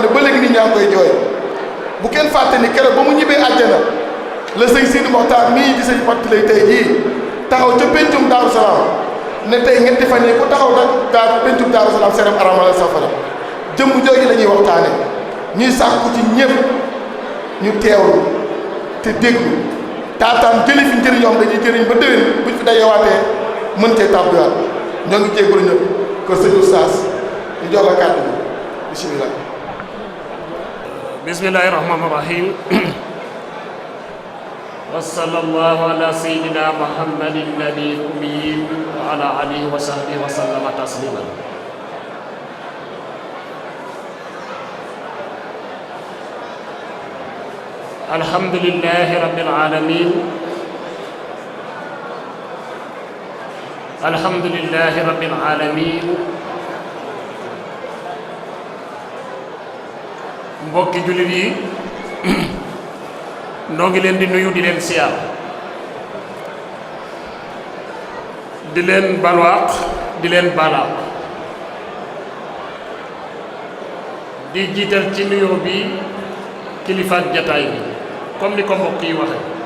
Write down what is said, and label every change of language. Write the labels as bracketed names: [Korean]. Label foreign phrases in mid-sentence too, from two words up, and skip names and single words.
[Wolof] ne ba léegi nit ñaa ngi koy jooy bu kenn fàtte ni keroog ba mu ñibbee àjjana la sëñ Sidi Moxtaar mii di sëñ Fatou lay tey jii taxaw ca pencum Daaru Salaam ne tey ñetti fan yi ku taxaw nag pencum Daaru Salaam seram aramal safara jëmm jooju la ñuy waxtaane ñuy sàkku ci ñëpp ñu teewlu te déglu taataan jëli fi njëriñoom dañuy jëriñ ba déwén buñ fi dajewaatee mën cee tàbbiwaat ñoo ngi jégalu ñëpp kër sëñ Oustaz ñu jox la kàddu bi bisimilah. [Arabic] بسم الله الرحمن الرحيم وصلى الله على سيدنا محمد النبي الأمي وعلى آله وصحبه وسلم تسليما الحمد لله رب العالمين الحمد لله رب العالمين [Wolof] mbokki jullit yi noo ngi leen di nuyu di leen siyaar di leen balwaaq di leen balaaq di jiital ci nuyoo bi kilifaak jataay bi comme ni ko mbokk yi waxe